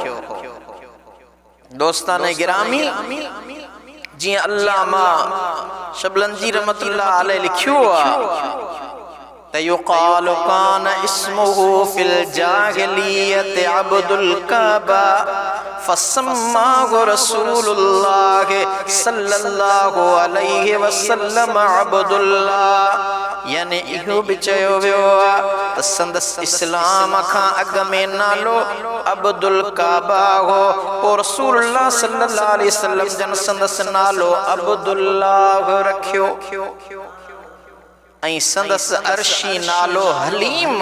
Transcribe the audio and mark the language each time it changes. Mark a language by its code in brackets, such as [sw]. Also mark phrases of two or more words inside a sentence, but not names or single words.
[sd] दोस्ताने गिरामी जी अल्लामा शबलंजी रहमतुल्लाह अलैहि लिखियो त [ar] يقال كان اسمه في الجاهلية عبد الكعبة فسماه رسول الله صلى الله عليه وسلم عبد الله. [sd] यानी इहो भी चयो वियो त संदस इस्लाम खां अॻ में नालो अब्दुल काबा हो, पोइ रसूलुल्लाह सल्लल्लाहु अलैहि वसल्लम जन संदस नालो अब्दुल्लाह रखियो ऐं संदस अर्शी नालो हलीम।